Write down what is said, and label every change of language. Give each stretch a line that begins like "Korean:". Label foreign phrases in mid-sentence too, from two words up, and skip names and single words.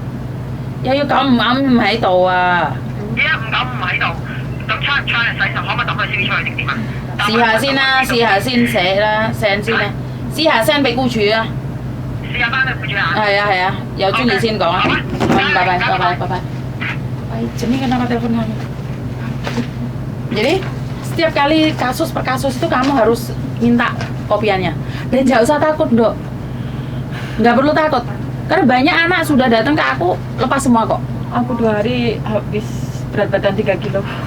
Cantonese: ？11595 唔喺度啊。 11595唔喺度，咁差人洗手可唔可以抌個 CV 出去定點啊？試下先啦，試下先寫啦，send 先啦，試下 send 俾僱主啊。試下翻去僱主啊。係啊，有中意先講啊。拜拜。
Indonesian: Ini kenapa telepon kamu? Jadi setiap kali kasus per kasus itu kamu harus minta kopiannya. Dan jangan usah takut, Dok. Nggak perlu takut. Karena banyak anak sudah datang ke aku lepas semua kok. Aku 2 hari habis berat badan 3 kilo.